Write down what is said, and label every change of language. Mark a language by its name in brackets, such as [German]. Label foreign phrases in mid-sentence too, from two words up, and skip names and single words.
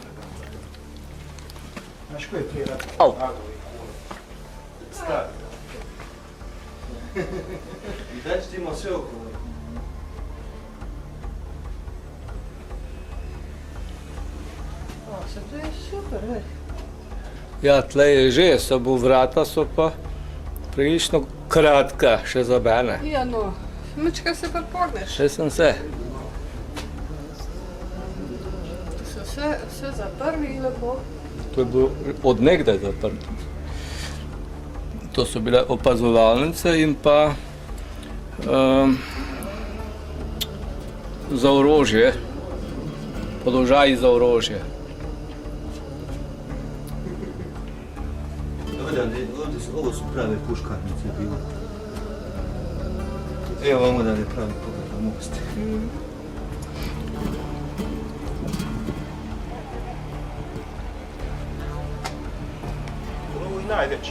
[Croatian] Znaš ko je prije rata? Au. Stari. I dalje ti imao sve okolo. To je super, već. [Slovenian] Ja tle že so bo vrata so pa prilično kratka še za mene. Ja, no, mačka se pa pogneš. Še sem se. So vse zaprli lepo. To je bilo od nekdaj zaprto. To so bile opazovalnice in pa za orožje, položaji za orožje. [Croatian] Ovo su prave puškarnice bile. Evo ovamo da je pravi pogled na most. Ovo je najveća.